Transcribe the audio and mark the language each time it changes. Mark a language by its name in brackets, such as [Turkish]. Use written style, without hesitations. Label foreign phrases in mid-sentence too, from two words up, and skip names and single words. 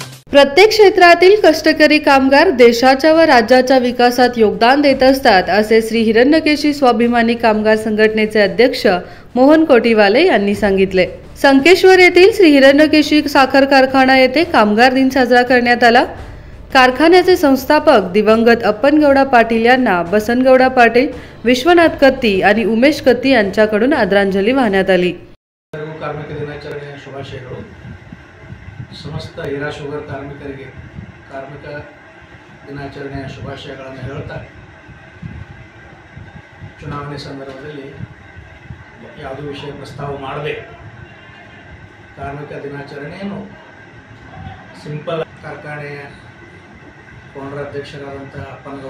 [Marathi] प्रत्येक क्षेत्रातील कष्टकरी कामगार देशाच्या व राज्याच्या विकासात योगदान देत असतात असे श्री हिरण्यकेशी स्वाभिमानी कामगार संघटनेचे अध्यक्ष मोहन कोटीवाले यांनी सांगितले। संकेश्वर येथील श्री हिरण्यकेशी साखर कारखाना येथे कामगार दिन साजरा करण्यात आला। कारखान्याचे संस्थापक दिवंगत अप्पनगौडा पाटील यांना बसनगौडा पाटील, विश्वनाथ कत्ती आणि उमेश कत्ती यांच्याकडून आदरांजली वाहण्यात आली। [Kannada] ಕಾರ್ಮಿಕ ದಿನಾಚರಣೆಯ ಶುಭಾಶಯಗಳು। ಸಮಸ್ತ ಹೀರಾ ಶುಗರ್ ಕಾರ್ಮಿಕರಿಗೆ ಕಾರ್ಮಿಕ ದಿನಾಚರಣೆಯ ಶುಭಾಶಯಗಳನ್ನು ಹೇಳುತ್ತಾ, ಚುನಾವಣೆ ಸಂದರ್ಭದಲ್ಲಿ ಯಾವುದೇ ವಿಷಯ ಪ್ರಸ್ತಾವ ಮಾಡದೆ ಕಾರ್ಮಿಕ ದಿನಾಚರಣೆಯನ್ನು ಸಿಂಪಲ್ ಕಾರ್ಖಾನೆಯ ಓನರ್ ಅಧ್ಯಕ್ಷರಾದಂಥ ಅಪ್ಪನಗೌಡ